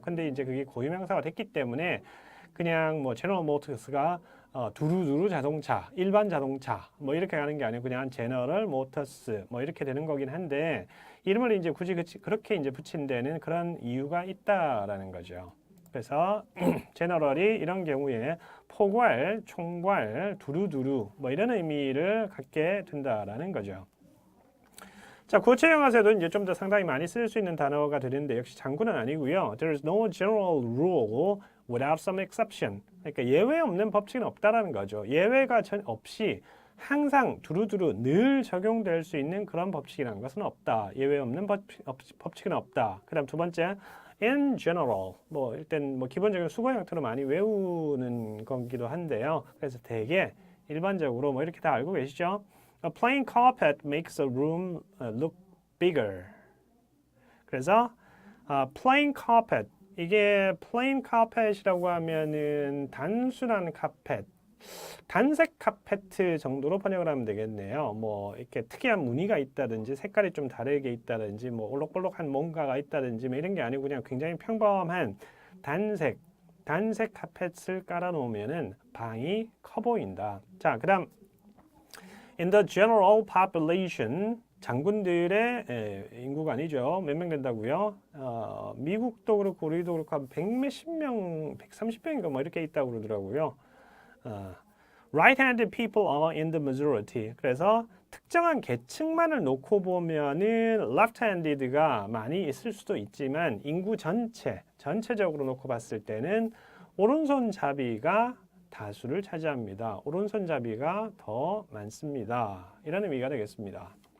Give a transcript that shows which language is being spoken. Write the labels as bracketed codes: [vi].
[ko] 근데 이제 그게 고유명사가 됐기 때문에 그냥 뭐 제너럴 모터스가 두루두루 자동차, 일반 자동차 뭐 이렇게 가는 게 아니고 그냥 제너럴 모터스 뭐 이렇게 되는 거긴 한데 이름을 이제 굳이 그렇게 이제 붙인 데는 그런 이유가 있다라는 거죠. 그래서 제너럴이 이런 경우에 포괄, 총괄, 두루두루 뭐 이런 의미를 갖게 된다라는 거죠. 자, 구체형에서도 이제 좀 더 상당히 많이 쓸 수 있는 단어가 되는데 역시 장구는 아니고요. [en] There is no general rule without some exception. [ko] 그러니까 예외 없는 법칙은 없다라는 거죠. 예외가 없이 항상 두루두루 늘 적용될 수 있는 그런 법칙이라는 것은 없다. 예외 없는 법칙은 없다. 그다음 두 번째 [en] in general, [ko] 뭐 일단 뭐 기본적인 수거 형태로 많이 외우는 거기도 한데요. 그래서 되게 일반적으로 뭐 이렇게 다 알고 계시죠? [en] A plain carpet makes a room look bigger. [ko] 그래서 plain carpet, 이게 plain carpet이라고 하면은 단순한 카펫, 단색 카페트 정도로 번역을 하면 되겠네요. 뭐 이렇게 특이한 무늬가 있다든지 색깔이 좀 다르게 있다든지 뭐 올록볼록한 뭔가가 있다든지 뭐 이런 게 아니고 그냥 굉장히 평범한 단색 카펫을 깔아 놓으면은 방이 커 보인다. 자, 그다음 [en] in the general population, [ko] 장군들의 인구가 아니죠. 몇 명 된다고요? 미국도 그렇고 우리도 그렇고 한 100몇십 명, 130명인가 뭐 이렇게 있다고 그러더라고요. [en] Right-handed people are in the majority. [ko] 그래서 특정한 계층만을 놓고 보면은 left-handed가 많이 있을 수도 있지만 인구 전체적으로 놓고 봤을 때는 오른손잡이가 다수를 차지합니다. 오른손잡이가 더 많습니다. 이런 의미가 되겠습니다.